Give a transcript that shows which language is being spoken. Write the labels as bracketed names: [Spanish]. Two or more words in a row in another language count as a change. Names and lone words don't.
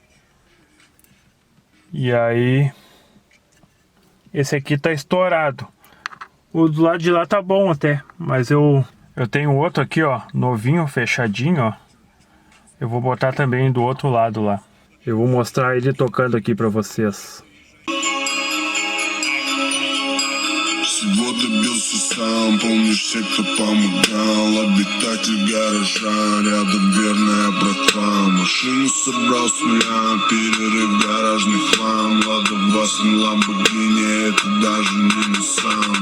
[Portuguese] E aí, esse aqui tá estourado. O do lado de lá tá bom até, mas eu tenho outro aqui, ó, novinho, fechadinho, ó. Eu vou botar também do outro lado lá. Eu vou mostrar ele tocando aqui pra vocês. [Russian] Всего добился сам, помнишь все, кто помогал. Обитатель гаража, рядом верная братва. Машину собрал с нуля, перерыв гаражный хлам. Лада Васан, Ламборгини, это даже не Nissan.